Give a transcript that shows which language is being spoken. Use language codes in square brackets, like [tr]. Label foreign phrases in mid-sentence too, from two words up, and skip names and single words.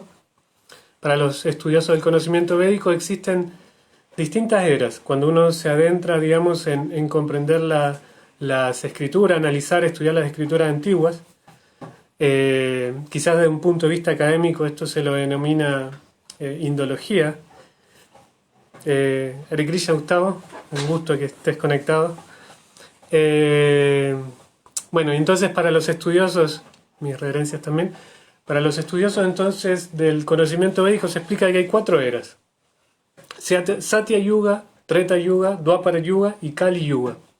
[es] Para los estudiosos del conocimiento védico existen distintas eras. Cuando uno se adentra, digamos, en comprender las escrituras, analizar, estudiar las escrituras antiguas, quizás desde un punto de vista académico esto se lo denomina indología. [sa] Hare Krishna, [es] Gustavo, un gusto que estés conectado. Bueno, entonces para los estudiosos, mis reverencias también, para los estudiosos entonces del conocimiento védico se explica que hay 4 eras: Satya Yuga, Treta Yuga, Dwapara Yuga y Kali Yuga.